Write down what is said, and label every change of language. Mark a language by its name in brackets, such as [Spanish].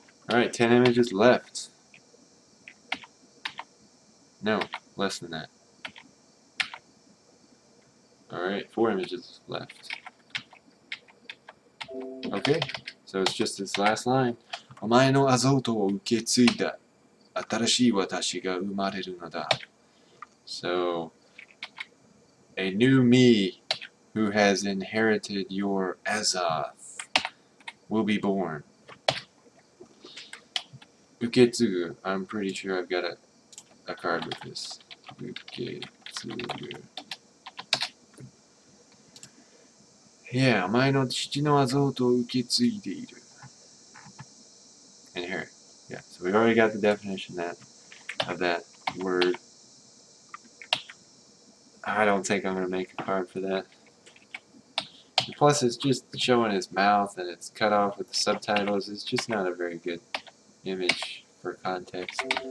[English] Alright, 10 images left. No, less than that. Alright, 4 images left. Okay, so it's just this last line. [Japanese] お前のアゾートを受け継いだ新しい私が生まれるのだ. [English] So, a new me who has inherited your Azoth will be born. [Japanese] 受け継ぐ. [English] I'm pretty sure I've got a card with this. [Japanese] 受け継ぐ. Yeah, お前の父のアゾートを受け継いでいる. [English] Inherit. Yeah, so we already got the definition of that word. I don't think I'm going to make a card for that. And plus, it's just showing his mouth and it's cut off with the subtitles. It's just not a very good image for context.